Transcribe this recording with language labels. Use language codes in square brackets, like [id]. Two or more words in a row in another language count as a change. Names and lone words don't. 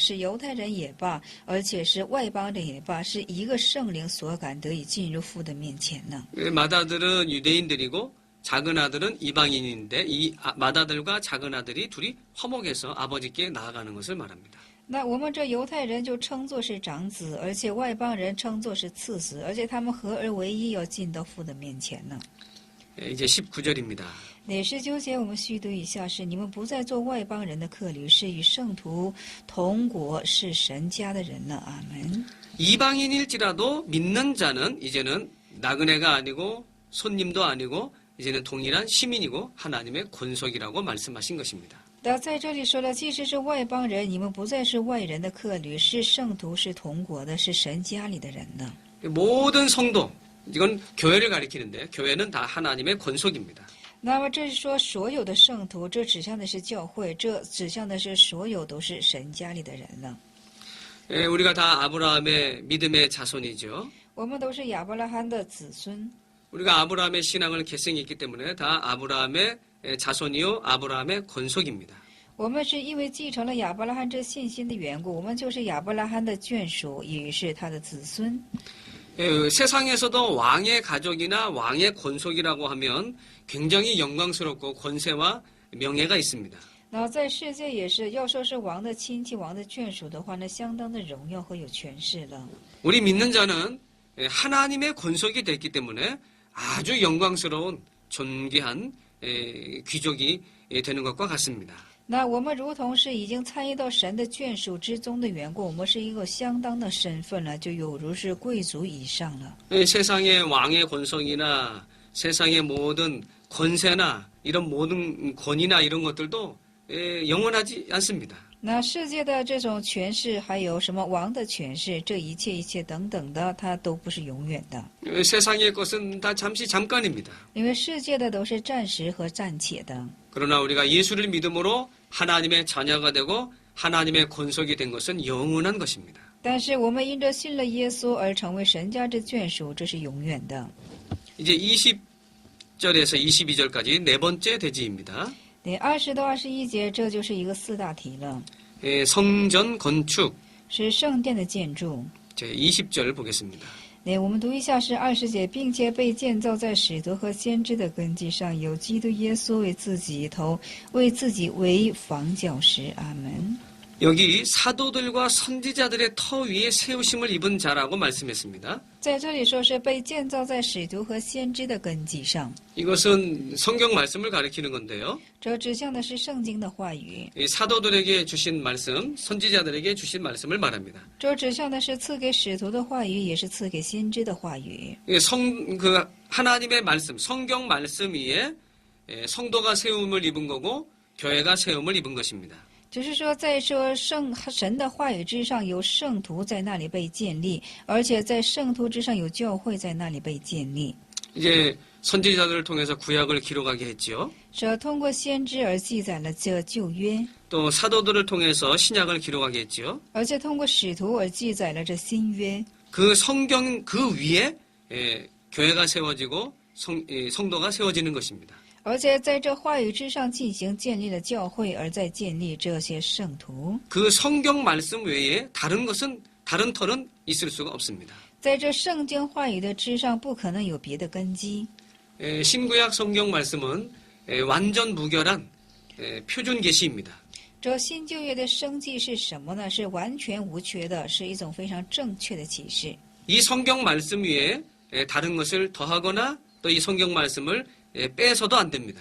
[zh] 是犹太人也罢，而且是外邦人也罢，是一个圣灵所感得以进入父的面前呢。 [ko] 맏아들은 유대인들이고 작은 아들은 이방인인데 이 맏아들과 작은 아들이 둘이 화목해서 아버지께 나아가는 것을 말합니다. [zh] 那我们这犹太人就称作是长子，而且外邦人称作是次子，而且他们合而为一，要进到父的面前呢。 [ko] 이제 19절입니다. [zh] 第19节我们续读一下，是你们不再做外邦人的客旅，是与圣徒同国，是神家的人了。阿门。 [ko] 이방인일지라도 믿는 자는 이제는 나그네가 아니고 손님도 아니고 이제는 동일한 시민이고 하나님의 권속이라고 말씀하신 것입니다. [zh] 那在这里说了，即使是外邦人，你们不再是外人的客旅，是圣徒，是同国的，是神家里的人了。 [ko] 모든 성도, 이건 교회를 가리키는데 교회는 다 하나님의 권속입니다. [zh] 那么这是说所有的圣徒，这指向的是教会，这指向的是所有都是神家里的人了。 [ko] 우리가 다 아브라함의 믿음의 자손이죠. [zh] 我们都是亚伯拉罕的子孙。 [ko] 우리가 아브라함의 신앙을 계승했기 때문에 다 아브라함의 자손이요 아브라함의 권속입니다. [zh] 我们是因为继承了亚伯拉罕这信心的缘故，我们就是亚伯拉罕的眷属，也是他的子孙。 [ko] 세상에서도 왕의 가족이나 왕의 권속이라고 하면 굉장히 영광스럽고 권세와 명예가 있습니다. [zh] 那在世界也是，要说是王的亲戚、王的眷属的话，那相当的荣耀和有权势了。 [ko] 우리 믿는 자는 하나님의 권속이 됐기 때문에 아주 영광스러운 존귀한 귀족이 되는 것과 같습니다. [zh] 那我们如同是已经参与到神的眷属之中的缘故，我们是一个相当的身份了，就有如是贵族以上了。 [ko] 세상의 왕의 권속이나 세상의 모든 권세나 이런 모든 권위나 이런 것들도 영원하지 않습니다. [zh] 那世界的这种权势，还有什么王的权势，这一切等等的，它都不是永远的。 [ko] 세상의 것은 다 잠시 잠깐입니다. [zh] 因为世界的都是暂时和暂且的。 [ko] 그러나 우리가 예수를 믿음으로 하나님의 자녀가 되고 하나님의 권속이 된 것은 영원한 것입니다. [zh] 但是我们因着信了耶稣而成为神家之眷属，这是永远的。 [ko] 이제 20절에서 22절까지 네 번째 대지입니다. [zh] 第20到21节，这就是一个四大题了， [ko] 성전 건축 [zh] 是圣殿的建筑。 [ko] 제 20절 보겠습니다. [zh] 我们读一下是20节，并且被建造在使徒和先知的根基上，有基督耶稣为自己头，为自己为房角石。阿门。 [ko] 여기 사도들과 선지자들의 터 위에 세우심을 입은 자라고 말씀했습니다. [zh] 在这里说是被建造在使徒和先知的根基上， [ko] 이것은 성경 말씀을 가리키는 건데요. [zh] 这指向的是圣经的话语， [ko] 이 사도들에게 주신 말씀, 선지자들에게 주신 말씀을 말합니다. [zh] 这指向的是赐给使徒的话语，也是赐给先知的话语。 [ko] 하나님의 말씀, 성경 말씀 위에 성도가 세움을 입은 거고 교회가 세움을 입은 것입니다. [zh] 就是说，在说神的话语之上，有圣徒在那里被建立，而且在圣徒之上有教会在那里被建立。 [ko] 이제 선지자들을 통해서 구약을 기록하게 했지요. [zh] 这通过先知而记载了这旧约， [ko] 또 사도들을 통해서 신약을 기록하게 했지요. [zh] 而且通过使徒而记载了这新约。 [ko] 그 성경 그 위에 교회가 세워지고 성도가 세워지는 것입니다. [zh] 而且在这话语之上进行建立了教会，而在建立这些圣徒。 [ko] 그 성경 말씀 외에 다른 터는 있을 수가 없습니다. [zh] 在这圣经话语的之上，不可能有别的根基。 [ko] 신구약 성경 말씀은 완전 무결한 표준 계시입니다. [zh] 这新旧约的生记是什么呢？是完全无缺的，是一种非常正确的启示。 [ko] 이 성경 말씀 위에 다른 것을 더하거나 또 이 성경 말씀을 빼서도 안 됩니다.